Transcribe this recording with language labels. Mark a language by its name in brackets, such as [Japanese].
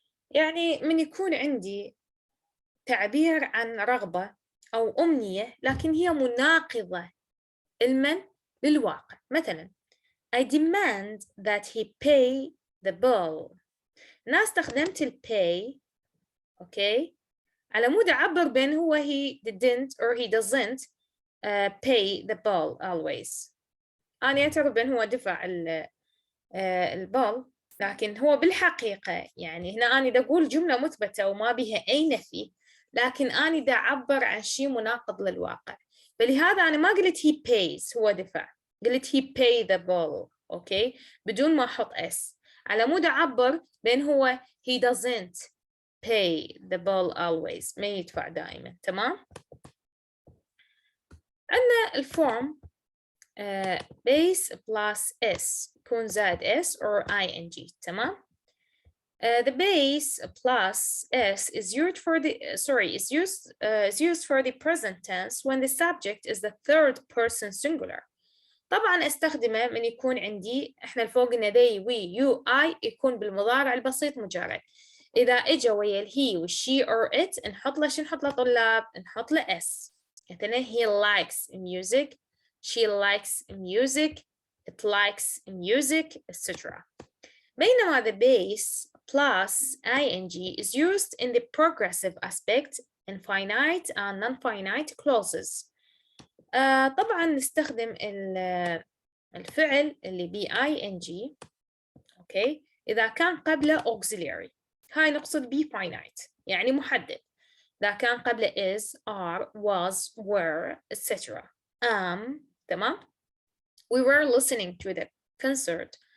[Arabic] يعني من يكون عندي تعبير عن رغبة أو أمنية لكن هي مناقضة للواقع. [English] مثلا I demand that he pay the bill. [Arabic] أنا استخدمت ال pay أوكي على مود أعبر بين هو [English] he didn't or he doesn't pay the bill always. [Arabic] أنا أعتبر بين هو دفع البال لكن هو بالحقيقة يعني هنا أنا دا أقول جملة مثبتة وما بها أي نفي لكن أنا دا أعبر عن شيء مناقض للواقع. فلهذا أنا ما قلت he pays هو دفع، قلت he pay the bill أوكي بدون ما أحط s على مود أعبر بين هو [English] he doesn't pay the bill always [Arabic] ما يدفع دائما. تمام. عندنا الفورم base plus s يكون زائد s or ing. تمام. [English] The base plus s is used for the is used for the present tense when the subject is the third person singular. [Arabic] طبعا استخدمه من يكون عندي احنا الفوق قلنا they we you I يكون بالمضارع البسيط مجرد. إذا إجا ويا الهي والشي or it نحط له شو نحط له طلاب؟ نحط له s. [English] مثلا he likes music, she likes music, it likes music etc. بينما the base plus ing is used in the progressive aspect in finite and non-finite clauses. [Arabic] طبعا نستخدم الفعل اللي ب ing اوكي إذا كان قبله auxiliary. هاي نقصد ب finite يعني محدد. إذا كان قبله is, are, was, were, etc. تمام. [English] We were listening to the concert.